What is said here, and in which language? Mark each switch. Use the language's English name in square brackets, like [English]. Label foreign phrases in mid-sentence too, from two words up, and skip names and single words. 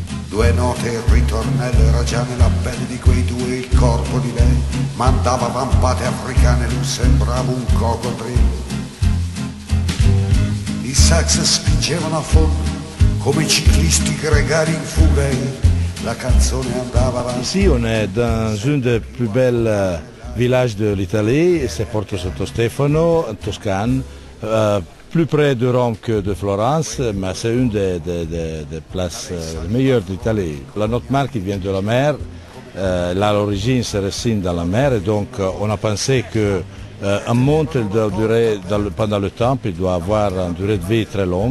[Italian] 2 note e il ritornello era già nella pelle di quei due il corpo di lei mandava vampate africane, lui sembrava un coccodrillo. I sax spingevano a fondo come ciclisti gregari in fuga e la canzone andava avanti. [French] Ici on est dans une des plus belles villages de l'Italie, c'est Porto Santo Stefano, en Toscane. Plus près de Rome que de Florence, mais c'est une des places meilleures d'Italie. La notre marque vient de la mer, là à l'origine c'est racine dans la mer et donc on a pensé que un monte doit durer pendant le temps, il doit avoir une durée de vie très longue.